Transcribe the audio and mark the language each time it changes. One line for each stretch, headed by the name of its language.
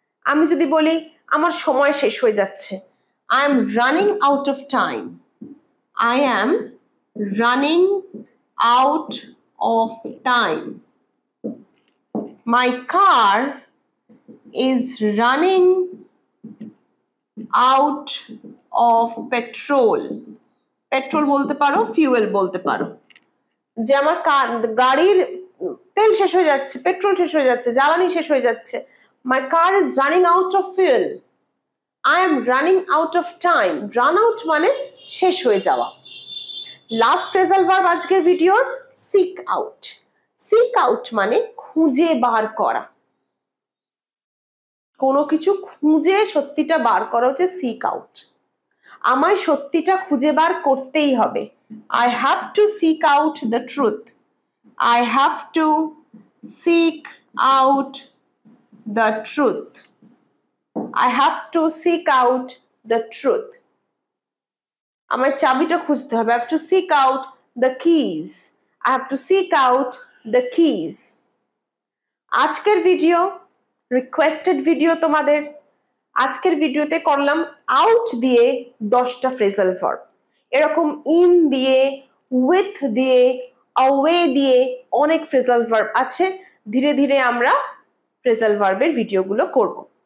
Bangla: আমি যদি বলি আমার সময় শেষ হয়ে যাচ্ছে,
English: I am running out of time, I am running out of time, my car is running out of petrol,
Bangla: petrol বলতে পারো, ফিউয়েল বলতে পারো, যে আমার গাড়ির তেল শেষ হয়ে যাচ্ছে, পেট্রোল শেষ হয়ে যাচ্ছে, জ্বালানি শেষ হয়ে যাচ্ছে।
English: My car is running out of fuel, I am running out of time, run out
Bangla: মানে শেষ হয়ে যাওয়া। লাস্ট ফ্রেজাল ভার্ব আজকের ভিডিওর seek out, seek out মানে খুঁজে বার করা, কোনো কিছু খুঁজে সত্যিটা বার করা হচ্ছে seek out। আমায় সত্যিটা খুঁজে বার করতেই হবে,
English: I have to seek out the truth, I have to seek out the truth, I have to seek out the truth।
Bangla: আমায় চাবিটা খুঁজতে হবে,
English: I have to seek out the keys, I have to seek out the keys।
Bangla: আজকের video requested video তোমাদের। আজকের ভিডিওতে করলাম out দিয়ে 10টা ফ্রেজাল ভার্ব, এরকম ইন দিয়ে, উইথ দিয়ে, অ্যাওয়ে দিয়ে অনেক ফ্রেজাল ভার্ব আছে। ধীরে ধীরে আমরা ফ্রেজাল ভার্বের ভিডিওগুলো করব।